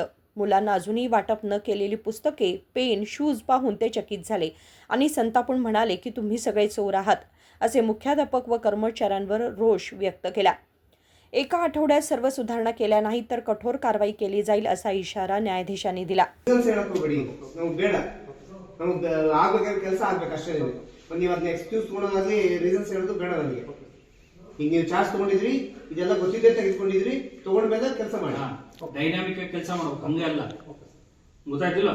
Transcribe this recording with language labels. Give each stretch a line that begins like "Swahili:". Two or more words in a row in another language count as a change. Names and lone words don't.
Marathi: मुलांना अजूनही वाटप न केलेली पुस्तके, पेन, शूज पाहून ते चकित झाले आणि संतापून म्हणाले की तुम्ही सगळे चोर आहात, असे मुख्याध्यापक व कर्मचाऱ्यांवर रोष व्यक्त केला. एका आठवड्यात सर्व सुधारणा केल्या नाहीत तर कठोर कारवाई केली जाईल असा इशारा न्यायाधीशांनी दिला.
Kannada: ಈಗ ನೀವು ಚಾರ್ಜ್ ತಗೊಂಡಿದ್ರಿ, ಇದೆಲ್ಲ ಗೊತ್ತಿದೆ, ತೆಗೆದುಕೊಂಡಿದ್ರಿ, ತಗೊಂಡ್ಮೇಲೆ ಕೆಲಸ ಮಾಡಿ. ಡೈನಾಮಿಕ್ ಆಗಿ ಕೆಲಸ ಮಾಡಬೇಕು, ಹಂಗೆ ಅಲ್ಲ. ಗೊತ್ತಾಯ್ತಿಲ್ಲ?